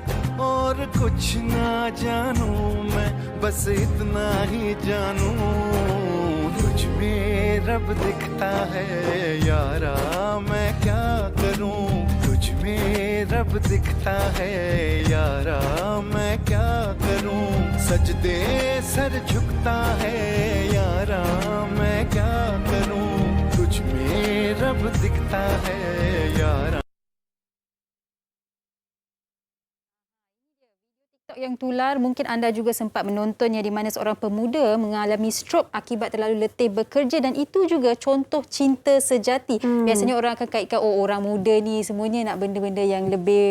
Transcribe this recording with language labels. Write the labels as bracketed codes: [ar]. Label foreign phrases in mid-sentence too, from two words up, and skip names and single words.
[hi] और कुछ ना जानूं मैं, बस इतना ही जानूं तुझ में रब दिखता है यारा, मैं क्या करूं तुझ में रब दिखता है यारा, मैं क्या करूं सजदे सर झुकता है यारा, मैं क्या करूं तुझ में रब दिखता है यारा. [ms] Yang tular, mungkin anda juga sempat menontonnya, di mana seorang pemuda mengalami strok akibat terlalu letih bekerja, dan itu juga contoh cinta sejati. Biasanya orang akan kaitkan, orang muda ni semuanya nak benda-benda yang lebih